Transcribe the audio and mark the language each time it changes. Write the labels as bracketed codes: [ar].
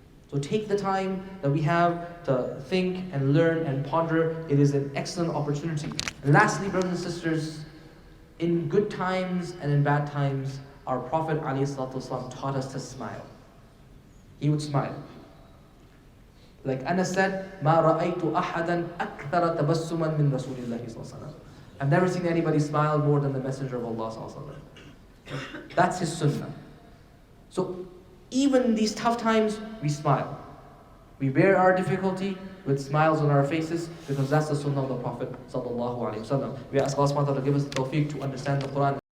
[en] So take the time that we have to think and learn and ponder. It is an excellent opportunity. And lastly, brothers and sisters, in good times and in bad times, our Prophet ﷺ taught us to smile. He would smile. Like Anas said, [ar] مَا رَأَيْتُ أَحَدًا أَكْثَرَ تَبَسُّمًا مِّن رَسُولِ اللَّهِ صَلَّى اللَّهُ عَلَيْهِ وسلم. [en] I've never seen anybody smile more than the Messenger of Allah sallallahu alaihi wasallam. That's his sunnah. So even in these tough times, we smile. We bear our difficulty with smiles on our faces because that's the sunnah of the Prophet sallallahu alaihi wasallam. We ask Allah subhanahu wa ta'ala to give us the tawfiq to understand the Quran